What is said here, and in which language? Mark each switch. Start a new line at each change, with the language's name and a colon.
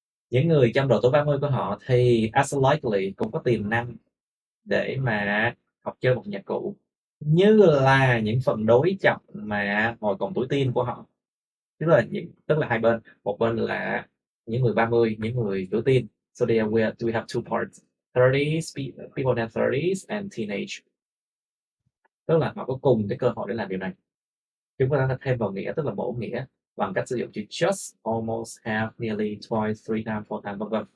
Vietnamese: Những người trong độ tuổi 30 của họ thì
English: as likely
Vietnamese: cũng có tiềm năng để mà học chơi một nhạc cụ như là những phần đối trọng mà hồi còn tuổi teen của họ. Tức là hai bên, một bên là những người 30, những người tuổi teen.
English: So we have two parts, 30s, people in their 30s and teenage.
Vietnamese: Tức là họ có cùng cái cơ hội để làm điều này. Chúng ta thêm vào nghĩa, tức là bổ nghĩa bằng cách sử dụng chữ just, almost, half, nearly, twice, 3 times, 4 times, v.v.